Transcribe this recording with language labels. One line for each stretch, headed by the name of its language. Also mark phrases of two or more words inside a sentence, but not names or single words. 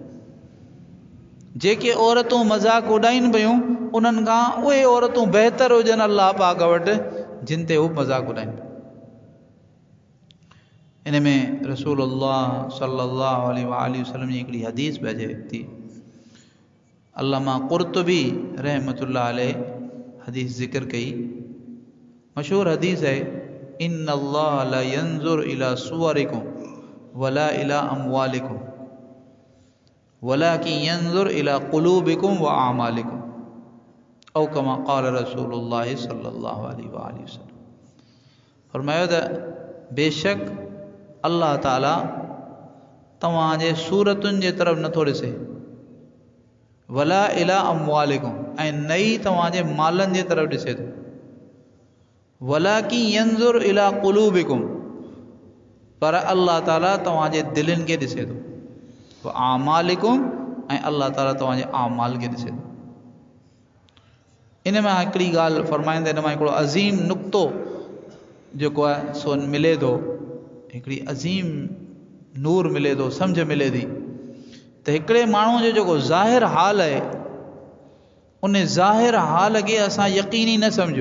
Sindhi: जेके औरतूं मज़ाक़ उॾाइनि पियूं, उन्हनि खां उहे औरतूं बहितर हुजनि अल्लाह पाक वटि जिन ते हू मज़ाक़ उॾाइनि पिया। इन में रसूलुल्लाह
Arabic: صلى الله عليه وسلم
Sindhi: जी हिकिड़ी हदीस बि अचे थी। अल्लामा क़ुर्तुबी
Arabic: رحمة الله عليه
Sindhi: हदीस ज़िक्र कई, मशहूर हदीस है,
Arabic: إن الله لا ينظر إلى صوركم ولا إلى أموالكم. ولكن ينظر إلى قلوبكم وأعمالكم أو كما قال رسول الله صلى الله عليه وسلم.
Sindhi: फरमायो त बेशक अल्लाह ताला तव्हांजे सूरतुनि जे तरफ़ नथो ॾिसे,
Arabic: ولا إلى أموالكم
Sindhi: ऐं न ई तव्हांजे मालनि जे तरफ़ ॾिसे थो,
Arabic: ولكن ينظر إلى قلوبكم
Sindhi: पर अल्लाह ताला तव्हांजे दिलनि खे ॾिसे थो,
Arabic: وأعمالكم
Sindhi: ऐं अल्लाह ताला तव्हांजे आमाल खे ॾिसे थो। इन मां हिकिड़ी ॻाल्हि फरमाईंदे, इन मां हिकिड़ो अज़ीम नुक़्तो जेको आहे सो मिले थो, हिकिड़ी अज़ीम नूर मिले थो, सम्झ मिले थी त हिकिड़े माण्हू जो जेको ज़ाहिर हाल आहे उन ज़ाहिर हाल खे असां यकीनी न सम्झो।